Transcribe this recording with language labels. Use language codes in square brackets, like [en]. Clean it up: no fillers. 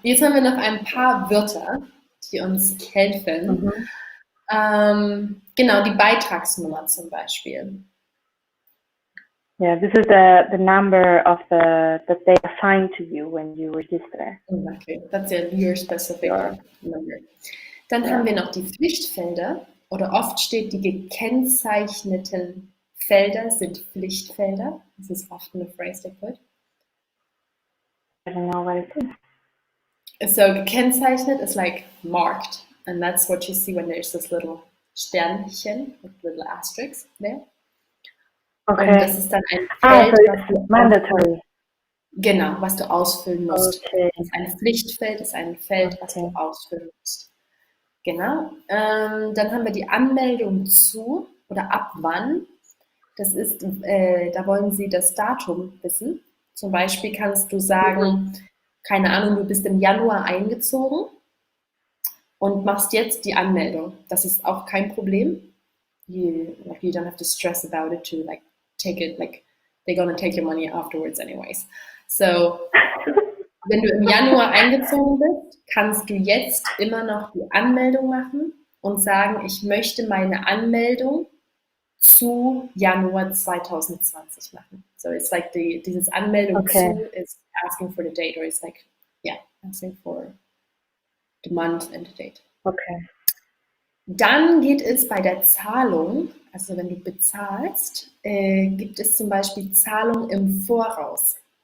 [de] Jetzt haben wir noch ein paar Wörter, die uns helfen. Genau, die Beitragsnummer zum Beispiel. [en] Yeah, this is the number of that they assign to you when you register. Exactly. That's your specific number. [de] Dann haben wir noch die Pflichtfelder, oder oft steht, die gekennzeichneten Felder sind Pflichtfelder. Das ist [en] often a phrase they put. I don't know what it is. So gekennzeichnet is like marked, and that's what you see when there's this little Sternchen with little asterisks there. Okay. [de] Und das ist dann ein Feld, [en] so it's mandatory. [de] Genau, was du ausfüllen musst. Okay. Das ist ein Pflichtfeld, das ist ein Feld, was du ausfüllen musst. Genau. Dann haben wir die Anmeldung zu oder ab wann. Das ist, da wollen Sie das Datum wissen. Zum Beispiel kannst du sagen, keine Ahnung, du bist im Januar eingezogen und machst jetzt die Anmeldung. Das ist auch kein Problem. [en] You don't have to stress about it to like take it, like they're gonna take your money afterwards anyways. [de] So, wenn du im Januar eingezogen bist, kannst du jetzt immer noch die Anmeldung machen und sagen, ich möchte meine Anmeldung zu Januar 2020 machen. [en] So it's like [de] dieses Anmeldung zu [en] is asking for the date, or it's like, yeah, asking for the month and the date. Okay. [de] Dann geht es bei der Zahlung, also wenn du bezahlst, gibt es zum Beispiel Zahlung im Voraus.